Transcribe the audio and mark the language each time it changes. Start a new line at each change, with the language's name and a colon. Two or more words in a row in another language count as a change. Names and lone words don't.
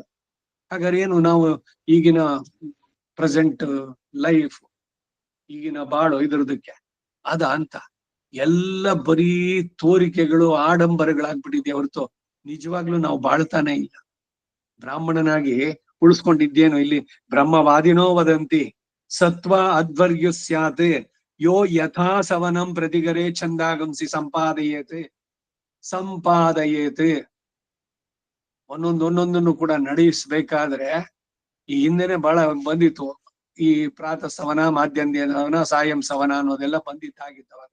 Kannada: ಹಾಗಾದ್ರೆ ಏನು ನಾವು ಈಗಿನ
English: present life,
Kannada: ಈಗಿನ ಬಾಳು ಇದ್ರದಕ್ಕೆ ಅದ ಅಂತ ಎಲ್ಲ ಬರೀ ತೋರಿಕೆಗಳು, ಆಡಂಬರಗಳಾಗ್ಬಿಟ್ಟಿದೆ ಹೊರತು ನಿಜವಾಗ್ಲೂ ನಾವು ಬಾಳ್ತಾನೆ ಇಲ್ಲ. ಬ್ರಾಹ್ಮಣನಾಗಿ ಉಳಿಸ್ಕೊಂಡಿದ್ದೇನು ಇಲ್ಲಿ?
Sanskrit: ಬ್ರಹ್ಮವಾದಿನೋ ವದಂತಿ ಸತ್ವ ಅಧ್ವರ್ಯು ಸ್ಯಾತ್ ಯೋ ಯಥಾ ಸವನಂ ಪ್ರತಿಗರೇ ಛಂದಾಗಂಸಿ ಸಂಪಾದಯೇತ್.
Kannada: ಒಂದೊಂದನ್ನು ಕೂಡ ನಡೆಸಬೇಕಾದ್ರೆ ಈ ಹಿಂದೆನೆ ಬಹಳ ಬಂದಿತ್ತು. ಈ ಪ್ರಾತಃ ಸವನ, ಮಾಧ್ಯಂದಿನ ಸವನ, ಸಾಯಂ ಸವನ ಅನ್ನೋದೆಲ್ಲ ಬಂದಿದ್ದಾಗಿದ್ದವಾಗ.